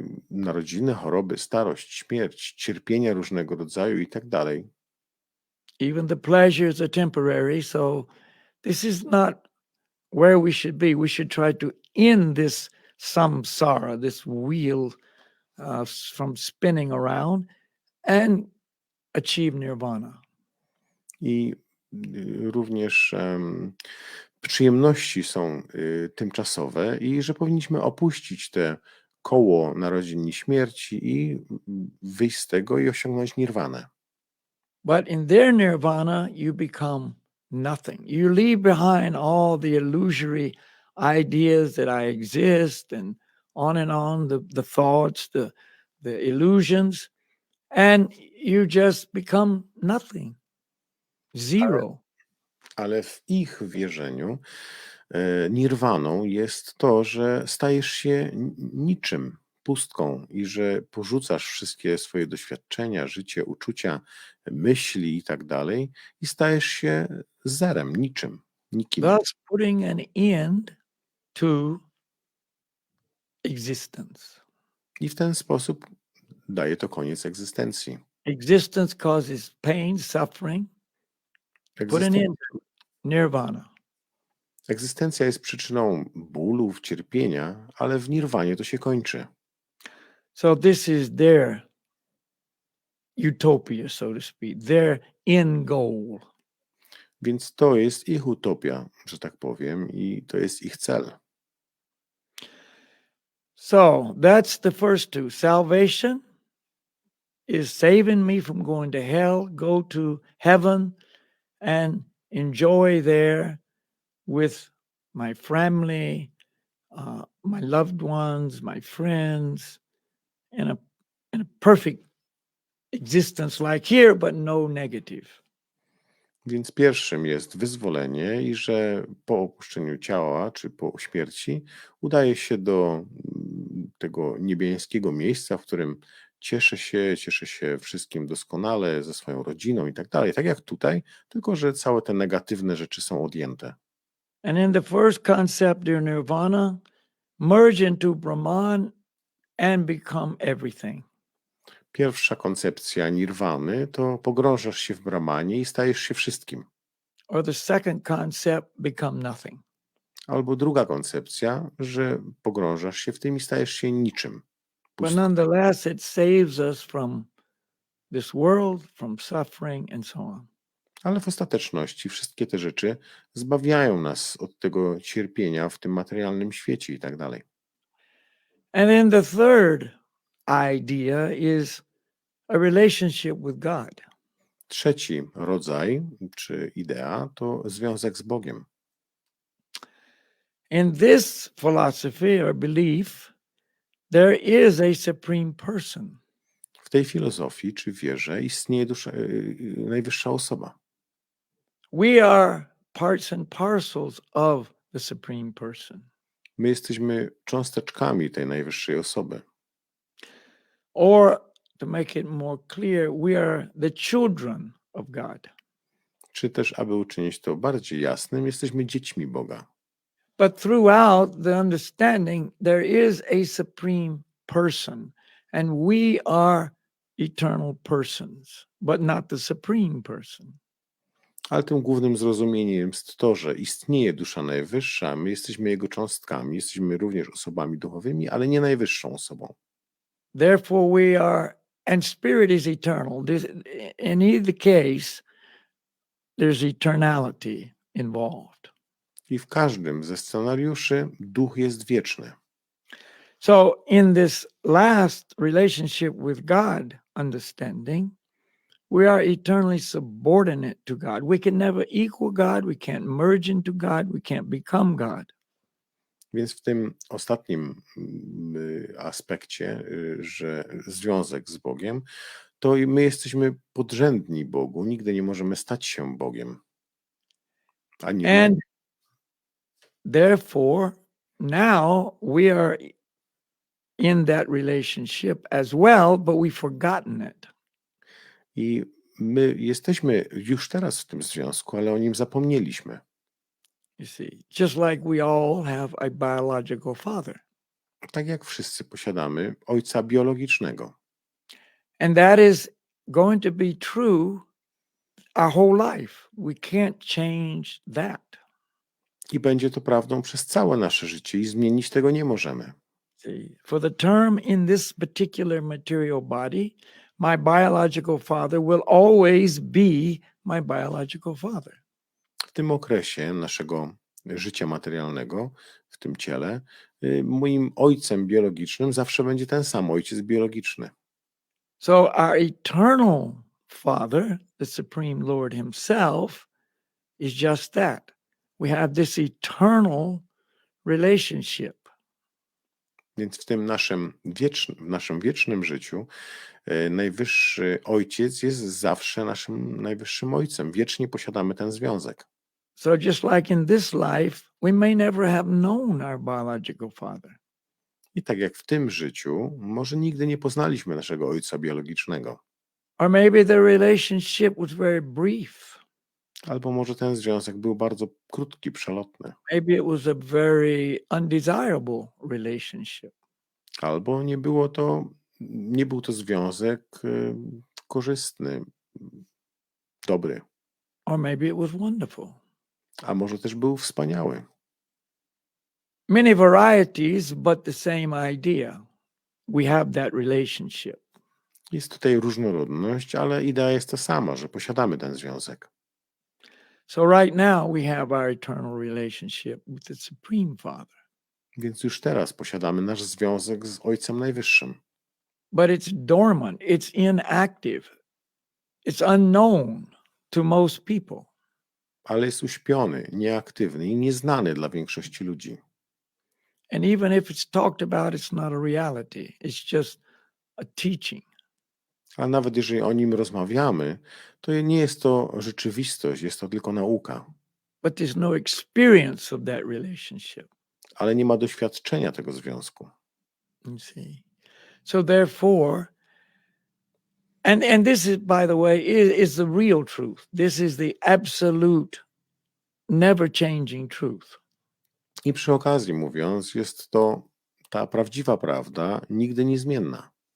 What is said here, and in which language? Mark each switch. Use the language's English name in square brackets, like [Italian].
[Polish] Narodziny, choroby, starość, śmierć, cierpienia różnego rodzaju i tak dalej. [English] Even the pleasures are temporary, so this is not where we should be. We should try to end this samsara, this wheel from spinning around and achieve nirvana. [Polish] I również przyjemności są tymczasowe i że powinniśmy opuścić te koło narodzin i śmierci i wyjść z tego i osiągnąć nirwanę. [English] But in their nirvana, you become nothing. You leave behind all the illusory ideas that I exist and on, the thoughts, the illusions, and you just become nothing, zero. [Polish] Ale w ich wierzeniu nirwaną jest to, że stajesz się niczym, pustką i że porzucasz wszystkie swoje doświadczenia, życie, uczucia, myśli i tak dalej i stajesz się zerem, niczym, nikim. [English] Thus putting an end to existence. [Polish] I w ten sposób daje to koniec egzystencji. [English] Existence causes pain, suffering. Put an end to nirvana. [Polish] Egzystencja jest przyczyną bólów, cierpienia, ale w nirwanie to się kończy. [English] So this is their utopia, so to speak, their end goal. [Polish] Więc to jest ich utopia, że tak powiem, i to jest ich cel. [English] So that's the first two. Salvation is saving me from going to hell, go to heaven and enjoy there with my family, my loved ones, my friends, in a perfect existence like here, but no negative. [Polish] Więc pierwszym jest wyzwolenie i że po opuszczeniu ciała czy po śmierci udaje się do tego niebieskiego miejsca, w którym cieszę się wszystkim doskonale, ze swoją rodziną i tak dalej. Tak jak tutaj, tylko że całe te negatywne rzeczy są odjęte. [English] And in the first concept, your nirvana, merge into Brahman and become everything. [Polish] Pierwsza koncepcja nirwany to pogrążasz się w Brahmanie i stajesz się wszystkim. [English] Or the second concept, become nothing. [Polish] Albo druga koncepcja, że pogrążasz się w tym i stajesz się niczym. [English] But nonetheless, it saves us from this world, from suffering, and so on. [Polish] Ale w ostateczności wszystkie te rzeczy zbawiają nas od tego cierpienia w tym materialnym świecie i tak dalej. [English] And then the third idea is a relationship with God. [Polish] Trzeci rodzaj czy idea to związek z Bogiem. [English] In this philosophy or belief, there is a supreme person. [Polish] W tej filozofii czy wierze istnieje najwyższa osoba. [English] We are parts and parcels of the supreme person. [Polish] My jesteśmy cząsteczkami tej najwyższej osoby. [English] Or to make it more clear, we are the children of God. [Polish] Czy też, aby uczynić to bardziej jasnym, jesteśmy dziećmi Boga. [English] But throughout the understanding, there is a supreme person, and we are eternal persons, but not the supreme person. [Polish] Ale tym głównym zrozumieniem jest to, że istnieje dusza najwyższa, my jesteśmy jego cząstkami, jesteśmy również osobami duchowymi, ale nie najwyższą osobą. [English] Therefore we are, and spirit is eternal. In either case, there's eternality involved. [Polish] I w każdym ze scenariuszy duch jest wieczny. [English] So in this last relationship with God understanding, we are eternally subordinate to God. We can never equal God. We can't merge into God. We can't become God. [Polish] Więc w tym ostatnim aspekcie, że związek z Bogiem, to my jesteśmy podrzędni Bogu. Nigdy nie możemy stać się Bogiem. [English] And therefore, now we are in that relationship as well, but we've forgotten it. [Polish] I my jesteśmy już teraz w tym związku, ale o nim zapomnieliśmy. [English] You see, just like we all have a biological father. [Polish] Tak jak wszyscy posiadamy ojca biologicznego. [English] And that is going to be true our whole life. We can't change that. [Polish] I będzie to prawdą przez całe nasze życie i zmienić tego nie możemy. [English] See, for the term in this particular material body, my biological father will always be my biological father. [Polish] W tym okresie naszego życia materialnego, w tym ciele, moim ojcem biologicznym zawsze będzie ten sam ojciec biologiczny. [English] So our eternal Father, the Supreme Lord Himself, is just that. We have this eternal relationship. [Polish] Więc w tym naszym wiecznym życiu najwyższy ojciec jest zawsze naszym najwyższym ojcem. Wiecznie posiadamy ten związek. [English] So just like in this life, we may never have known our biological father. [Polish] I tak jak w tym życiu, może nigdy nie poznaliśmy naszego ojca biologicznego. [English] Or maybe the relationship was very brief. [Polish] Albo może ten związek był bardzo krótki, przelotny. [English] Maybe it was a very undesirable relationship. [Polish] Albo nie był to związek korzystny, dobry. [English] Or maybe it was wonderful. [Polish] A może też był wspaniały. [English] Many varieties, but the same idea. We have that relationship. [Polish] Jest tutaj różnorodność, ale idea jest ta sama, że posiadamy ten związek. [English] So right now we have our eternal relationship with the Supreme Father. [Polish] Więc już teraz posiadamy nasz związek z Ojcem Najwyższym. [English] But it's dormant, it's inactive, it's unknown to most people. [Polish] Ale jest uśpiony, nieaktywny i nieznany dla większości ludzi. [English] And even if it's talked about, it's not a reality. It's just a teaching. [Polish] A nawet jeżeli o nim rozmawiamy, to nie jest to rzeczywistość, jest to tylko nauka. [English] But there's no experience of that relationship. [Polish] Ale nie ma doświadczenia tego związku. [English] You see. So therefore, and this is, by the way, is the real truth. This is the absolute, never changing truth. [Polish] I przy okazji mówiąc, jest to ta prawdziwa prawda, nigdy niezmienna.